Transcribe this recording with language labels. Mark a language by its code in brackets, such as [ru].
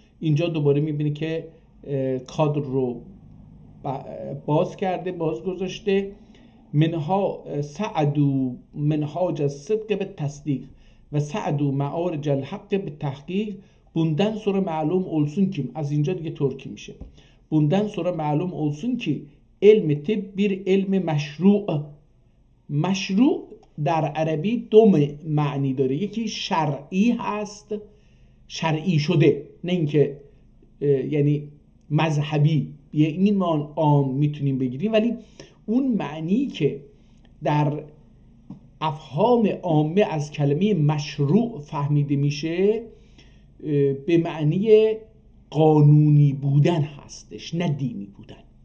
[fa] اینجا دوباره میبینی که کادر رو باز کرده، باز گذاشته. [ar] منها سعدوا منهاج الصدق بالتصدیق و سعدوا معارج الحق بالتحقیق. [tr] Bundan sonra معلوم olsun ki، [fa] از اینجا دیگه ترکی میشه، [tr] bundan sonra معلوم olsun ki علم طب bir علم مشروع. [fa] مشروع در عربی دو معنی داره، یکی شرعی هست، شرعی شده، نه اینکه یعنی مذهبی، یعنی ما عام میتونیم بگیریم، ولی اون معنی که در افهام عامه از کلمه مشروع فهمیده میشه به معنی قانونی بودن هستش، نه دینی بودن.